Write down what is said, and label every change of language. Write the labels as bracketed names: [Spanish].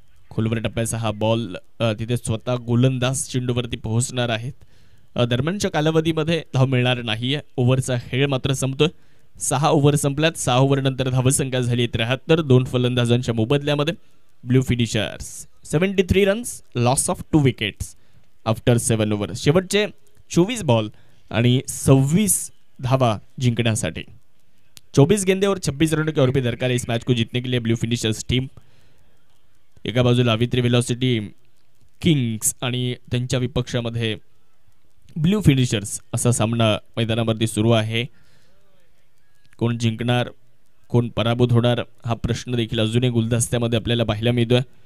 [Marathi] खोलवर टप्प्याचा हा बॉल तिथे स्वतः गोलंदाज चेंडूवरती पोहोचणार आहेत. दरम्यानच्या कालावधीमध्ये धाव मिळणार नाहीये. ओव्हरचा खेळ मात्र संपतोय. 6 ओव्हर संपल्यात. 6 ओव्हर नंतर धावसंख्या झाली 73. 2 फलंदाजांच्या मोबदल्यामध्ये blue finishers 73 runs, [English] Loss of 2 wickets after 7 over. [Marathi] शेवटचे 24 बॉल आणि 26 धावा जिंकण्यासाठी [Hindi] 24 गेंदे और 26 रनों के और भी दरकार है इस मैच को जीतने के लिए ब्लू फिनिशर्स टीम. [Marathi] एका बाजूला अवित्री वेलॉसिटी किंग्स आणि त्यांच्या विपक्षामध्ये ब्लू फिनिशर्स असा सामना मैदानावरती सुरू आहे. कोण जिंकणार, कोण पराभूत होणार हा प्रश्न देखील अजूनही गुलदस्त्यामध्ये आपल्याला पाहायला मिळतोय.